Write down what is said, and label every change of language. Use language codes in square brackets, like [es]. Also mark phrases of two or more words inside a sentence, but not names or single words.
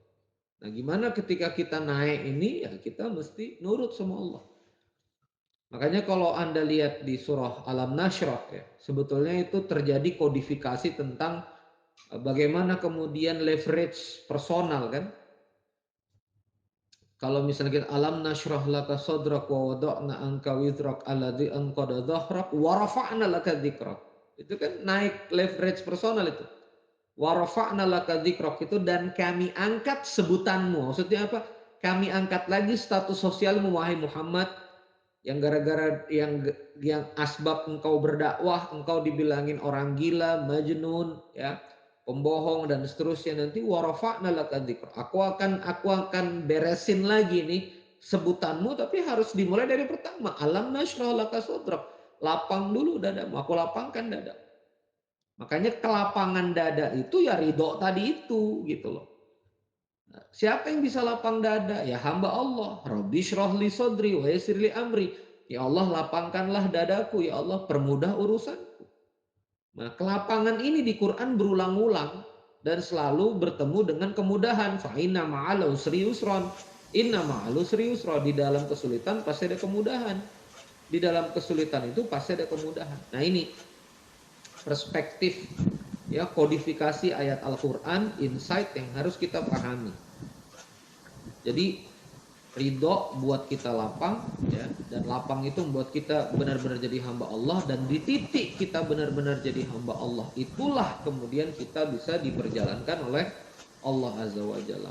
[id] Nah, gimana ketika kita naik ini ya kita mesti nurut sama Allah. Makanya kalau Anda lihat di surah Alam Nashrah ya, sebetulnya itu terjadi kodifikasi tentang bagaimana kemudian [en] leverage personal [id] kan. Kalau misalnya kita [ar] ألم نشرح لك صدرك ووضعنا عنك وزرك الذي أنقض ظهرك ورفعنا لك ذكرك. [id] Itu kan naik [en] leverage personal [id] itu. [ar] ورفعنا لك ذكرك [id] itu dan kami angkat sebutanmu. Maksudnya apa? Kami angkat lagi status sosialmu wahai Muhammad yang gara-gara yang asbab engkau berdakwah, engkau dibilangin orang gila, majnun, ya, pembohong dan seterusnya nanti [ar] ورفعنا لك ذكرا. [id] Aku akan beresin lagi nih sebutanmu tapi harus dimulai dari pertama. [ar] ألم نشرح لك صدرك. [id] Lapang dulu dadamu, aku lapangkan dada. Makanya kelapangan dada itu ya ridho tadi itu gitu loh. Siapa yang bisa lapang dada? Ya hamba Allah. [ar] رب اشرح لي صدري ويسر لي أمري. [id] Ya Allah lapangkanlah dadaku. Ya Allah permudah urusanku. Nah kelapangan ini di Quran berulang-ulang. Dan selalu bertemu dengan kemudahan. [ar] فإن مع العسر يسرا. إن مع العسر يسرا. [id] Di dalam kesulitan pasti ada kemudahan. Di dalam kesulitan itu pasti ada kemudahan. Nah ini perspektif, ya, kodifikasi ayat Al-Quran, insight yang harus kita pahami. Jadi ridho buat kita lapang, ya, dan lapang itu membuat kita benar-benar jadi hamba Allah, dan di titik kita benar-benar jadi hamba Allah itulah kemudian kita bisa diperjalankan oleh Allah [ar] عز وجل.